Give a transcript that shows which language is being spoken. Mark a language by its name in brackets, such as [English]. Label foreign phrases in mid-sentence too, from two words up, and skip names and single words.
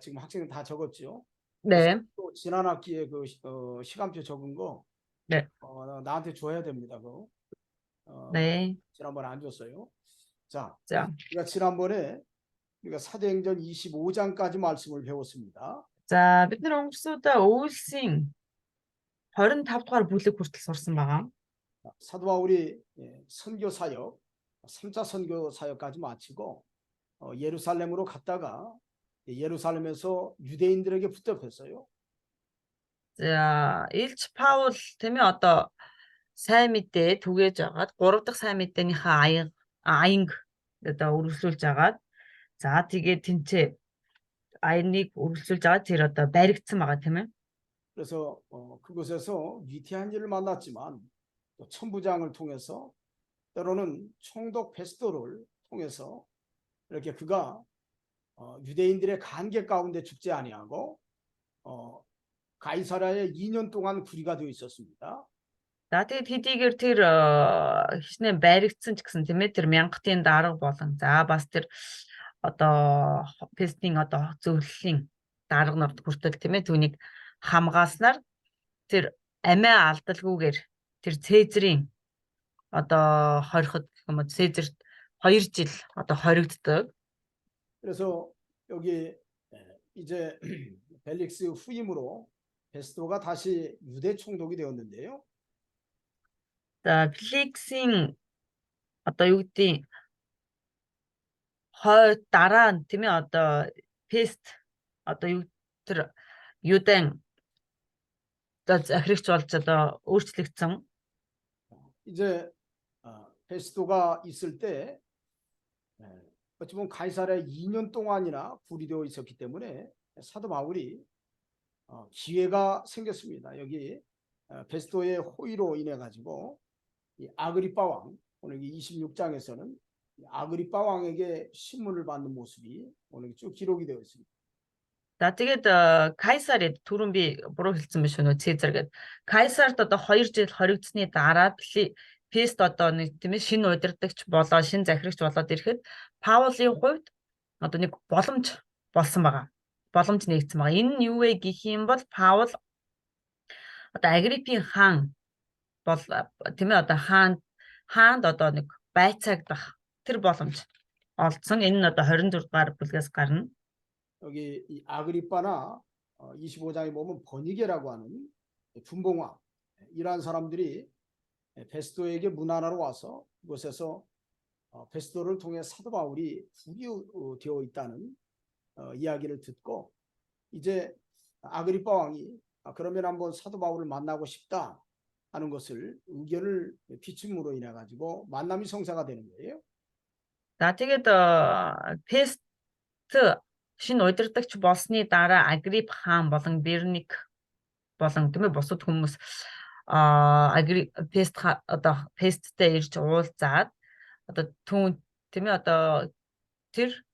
[Korean] 지금 학생들 다 적었죠? 네. 또 지난 학기에 그 시간표 적은 거 네. 나한테 줘야 됩니다. 그거. 네. 지난번에 안 줬어요. 자, 자, 우리가 지난번에 우리가 사도행전 25장까지 말씀을 배웠습니다. [Mongolian] за бид нар өнгөрсөдөө Үйлсийн 25 дугаар бүлэг хүртэл сурсан байгаа. [Korean] 사도 바울이 선교 사역, 3차 선교 사역까지 마치고 예루살렘으로 갔다가 예루살렘에서 유대인들에게 붙잡혔어요. [Mongolian] За, Илч Паул тийм ээ одоо сайн мэдээ түгээж агаад 3 дахь сайн мэдээнийхээ аянг одоо үргэлжлүүлж агаад за тэгээд тэнцээ аяныг үргэлжлүүлж агаад тэр одоо баригдсан байгаа тийм ээ. [Korean] 그래서 그곳에서 위태한 일을 만났지만 또 천부장을 통해서 때로는 총독 베스도를 통해서 이렇게 그가 유대인들의 간계 가운데 죽지 아니하고 가이사랴에 2년 동안 구리가 되어 있었습니다. [Mongolian] За тэгээд хэдийгээр тэр хичнээн баригдсан ч гэсэн тийм ээ тэр мянгатын дарга болон за бас тэр одоо пестийн одоо зөвлөлийн дарга нарт хүртэл тийм ээ түүнийг хамгааснаар тэр амиа алдалгүйгээр тэр Цэзрийн одоо хориход гэх юм уу Цэзэрт 2 жил одоо хоригддог. [Korean] 그래서 여기 이제 벨릭스 후임으로 베스도가 다시 유대 총독이 되었는데요. [Mongolian] За Феликсийн одоо юу гэдгийг хойд дараа нь тийм ээ одоо Пест одоо юу тэр Юдэн одоо захирагч болж одоо өөрчлөгдсөн. [Korean] 이제 베스도가 있을 때 어찌 보면 가이사랴에 2년 동안이나 구리되어 있었기 때문에 사도 바울이 기회가 생겼습니다. 여기 베스도의 호의로 인해 가지고 이 아그리빠 왕, 오늘 26장에서는 아그리빠 왕에게 신문을 받는 모습이 오늘 쭉 기록이 되어 있습니다. [Mongolian] За тэгээд Кайсард түрүүн би буруу хэлсэн биш үү Цэзар гэдэг. Кайсарт одоо 2 жил хоригдсны дараа Пест одоо нэг тийм ээ шинэ удирдагч болоо шинэ захирагч болоод ирэхэд Паулийн хувьд одоо нэг боломж болсон байгаа. Боломж нэгдсэн байгаа. Энэ нь юу вэ гэх юм бол Паул одоо Агриппийн хаан бол тийм ээ одоо хаанд одоо нэг байцаагдах тэр боломж олдсон. Энэ нь одоо 24 дугаар бүлгээс гарна. [Korean] 여기 이 아그리빠나 25장에 보면 버니게라고 하는 분봉왕 이러한 사람들이 베스도에게 문안하러 와서 그곳에서 베스도를 통해 사도 바울이 구비되어 있다는 이야기를 듣고 이제 아그리빠 왕이 그러면 한번 사도 바울을 만나고 싶다 하는 것을 의견을 비춤으로 인해 가지고 만남이 성사가 되는 거예요. [Mongolian] За тэгээд Пест шинэ удирдагч болсны дараа Агрип хаан болон Берник болон тийм ээ бусад хүмүүс Пест одоо Песттэй ирж уулзаад одоо түүн тийм ээ одоо тэр